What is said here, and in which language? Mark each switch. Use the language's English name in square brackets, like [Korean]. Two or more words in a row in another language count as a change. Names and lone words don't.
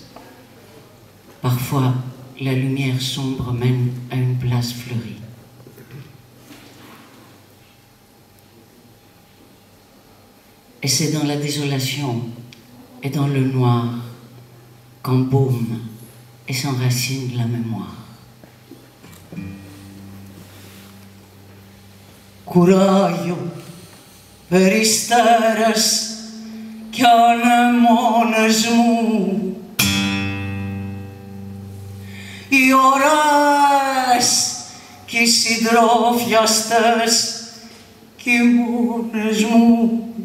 [French] Parfois, la lumière sombre mène à une place fleurie. Et c'est dans la désolation et dans le noir qu'embaume et s'enracine la mémoire. [Greek] Κουράγιο, περιστέρες κι ανεμόνες μου, οι ώρες κι οι συντρόφιαστες κι οι μόνες μου,